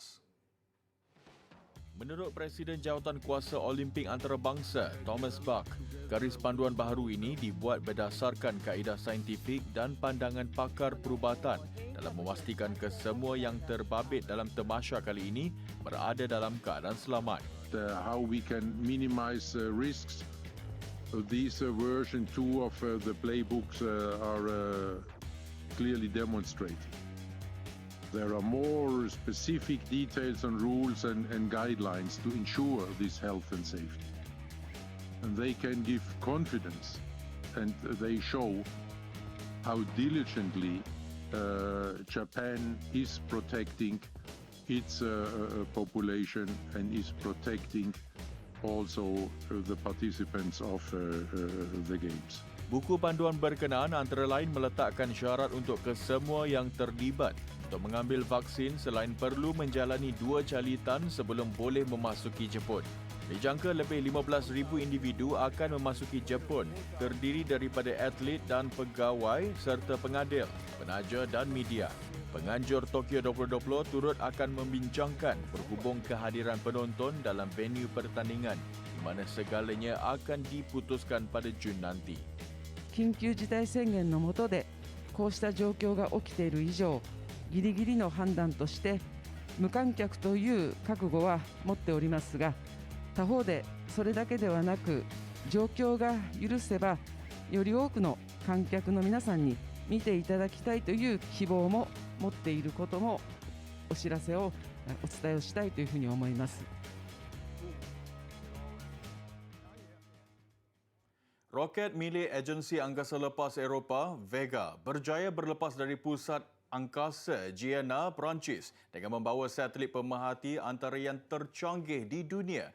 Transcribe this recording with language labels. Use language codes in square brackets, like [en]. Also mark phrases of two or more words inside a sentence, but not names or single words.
[ms] Menurut Presiden Jawatankuasa Olimpik Antarabangsa, Thomas Bach, garis panduan baharu ini dibuat berdasarkan kaedah saintifik dan pandangan pakar perubatan dalam memastikan kesemua yang terbabit dalam Tamasya kali ini berada dalam keadaan selamat. [en] How we can minimize risks. These version 2 of the playbooks are clearly demonstrated. There are more specific details and rules and guidelines to ensure this health and safety. And they can give confidence, and they show how diligently Japan is protecting its population and is protecting also the participants of the Games. [ms] Buku panduan berkenaan antara lain meletakkan syarat untuk kesemua yang terlibat untuk mengambil vaksin selain perlu menjalani 2 jalitan sebelum boleh memasuki Jepun. Dijangka lebih 15,000 individu akan memasuki Jepun, terdiri daripada atlet dan pegawai serta pengadil, penaja dan media. Penganjur Tokyo 2020 turut akan membincangkan berhubung kehadiran penonton dalam venue pertandingan di mana segalanya akan diputuskan pada Jun nanti. [ja] 緊急事態宣言の下でこうした状況が起きている以上、ギリギリの判断として無観客という覚悟は持っておりますが、他方でそれだけではなく、状況が許せばより多くの観客の皆さんに見ていただきたいという希望も持っていることもお知らせをお伝えをしたいというふうに思います。 [ms] Roket milik Agensi Angkasa Lepas Eropah, Vega, berjaya berlepas dari pusat angkasa Gienah, Perancis dengan membawa satelit pemerhati antara yang tercanggih di dunia.